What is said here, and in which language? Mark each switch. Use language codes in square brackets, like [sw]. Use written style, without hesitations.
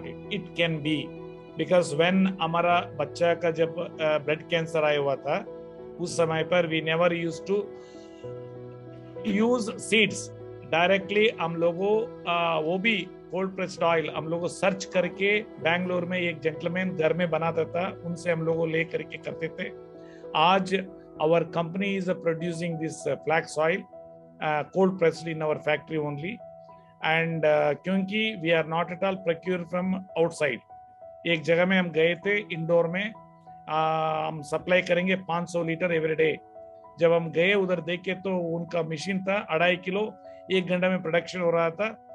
[en] It can be because when [hi] हमारा बच्चा का जब ब्लड कैंसर आया हुआ था, उस समय पर [en] we never used to use seeds directly. [hi] हम लोगों वो भी कोल्ड प्रेस्ड ऑयल हम लोगों सर्च करके बैंगलोर में एक जेंटलमैन घर में बनाता था, उनसे हम लोगों ले करके करते थे. [en] आज our company is producing this flax oil cold pressed in our factory only. And क्योंकि we are not at all procure from outside. [hi] एक जगह में हम गए थे इंडोर में, हम सप्लाई करेंगे 500 लीटर एवरी डे. जब हम गए उधर देखे तो उनका मशीन था 2.5 किलो 1 घंटा में प्रोडक्शन हो रहा था.